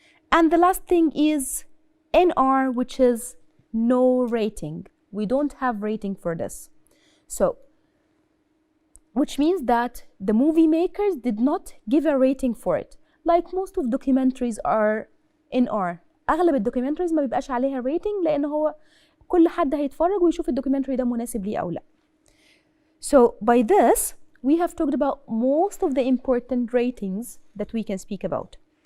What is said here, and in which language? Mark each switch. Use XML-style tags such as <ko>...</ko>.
<en>And the last thing is NR, which is no rating. We don't have rating for this. So which means that the movie makers did not give a rating for it. Like most of documentaries are NR.</en> <ar>أغلب الدوكيومنتريز ما بيبقاش عليها rating لأن هو كل حد هيتفرج ويشوف الدوكيومنتري ده مناسب ليه أو لا.</ar> <en>So by this we have talked about most of the important ratings that we can speak about.</en>